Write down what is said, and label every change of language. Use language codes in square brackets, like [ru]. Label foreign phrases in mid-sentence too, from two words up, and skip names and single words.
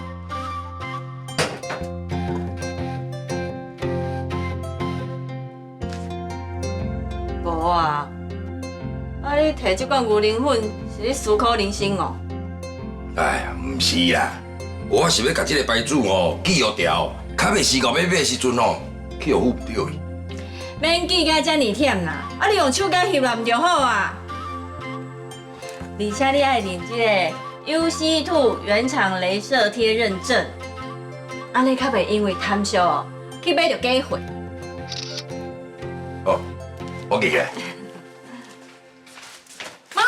[nan] 无啊，啊你摕这罐牛奶粉是咧思考人生哦？哎呀，唔是啦，我是要甲这个牌子哦记号掉，较袂时到要买的时阵哦，去互付掉伊。免记甲遮尔忝啦，啊你用手甲翕啦，唔就好啊？而且你爱领这个 UC2 原厂镭射贴认证，安尼较袂因为贪小哦，去买着假货。哦，我记起来。妈，